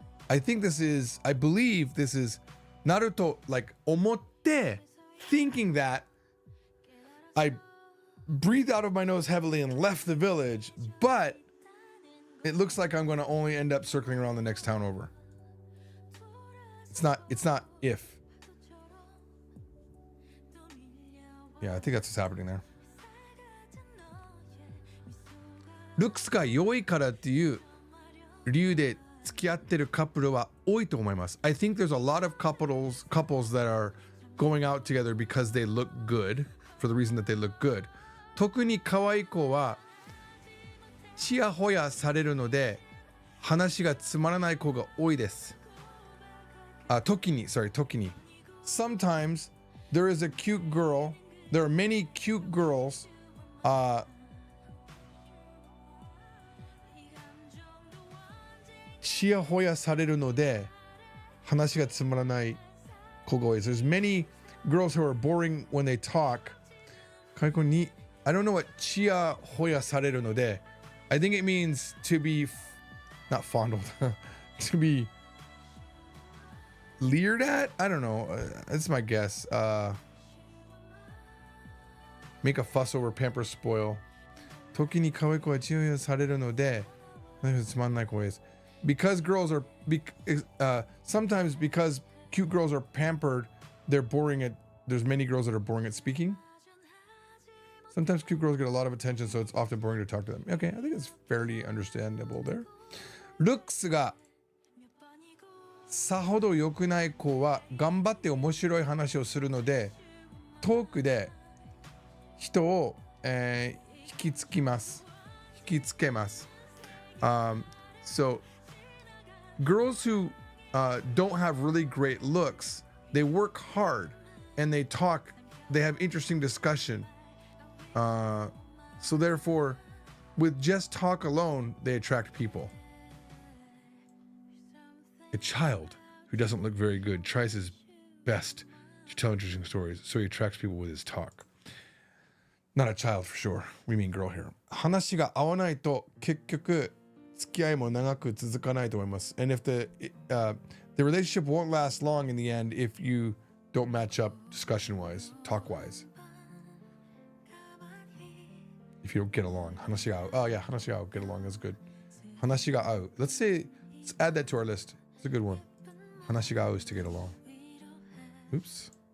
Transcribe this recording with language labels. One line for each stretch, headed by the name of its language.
English: I believe this is Naruto like
Japanese: 思って
English: thinking that I breathed out of my nose heavily and left the village, but it looks like I'm going to only end up circling around the next town over. It's not if. Yeah, I think that's what's happening there.
Japanese: Looks が良いからっていう理由で付き合ってるカップルは多いと思います。
English: I think there's a lot of couples that are going out together because they look good, for the reason that they look good.
Japanese: 特に可愛い子はちやほやされるので話がつまらない子が多いです。時に。
English: Sometimes there is a cute girl. There are many cute girls.
Japanese: ちやほやされるので話がつまらない子が多いです。
English: There's many girls who are boring when they talk. I don't know what
Japanese: ちやほやされるので
English: I think it means to be not fondled to be leered at. I don't know. That's my guess. Make a fuss over, pamper, spoil.
Japanese: 時に可愛い子はちやほやされるのでつまんない子です。
English: Because girls are sometimes because cute girls are pampered, they're boring at. There's many girls that are boring at speaking. Sometimes cute girls get a lot of attention, so it's often boring to talk to them. Okay, I think it's fairly understandable there.
Japanese: Looks がさほど良くない子は頑張って面白い話をするのでトークで人を、引きつけます。
English: So girls who don't have really great looks, they work hard and they talk, they have interesting discussion. So therefore, with just talk alone, they attract people. A child who doesn't look very good tries his best to tell interesting stories, so he attracts people with his talk. Not a child for sure. We mean girl here.
Japanese: 話が合わないと結局付き合いも長く続かないと思います。
English: And if the relationship won't last long in the end if you don't match up discussion-wise, talk-wise. If you don't get along.
Japanese: 話が合う.
English: Oh yeah,
Japanese: 話が合う.
English: Get along is good.
Japanese: 話が合う.
English: Let's add that to our list. It's a good one.
Japanese: 話が合う
English: is to get along. Oops.